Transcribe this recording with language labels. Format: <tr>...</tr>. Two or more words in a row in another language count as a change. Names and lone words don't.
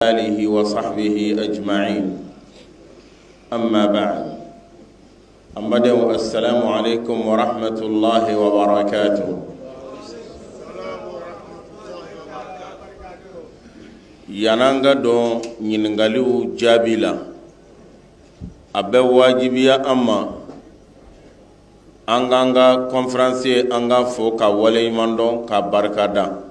<ar>آله وصحبه أجمعين أما بعد السلام عليكم ورحمة الله وبركاته.</ar> <bm>yananga don ñiningaliw jaabi la a bɛ wajibiya an ma an k'an ka conférencier an ka fo ka waleɲuman dɔn ka barika da.</bm>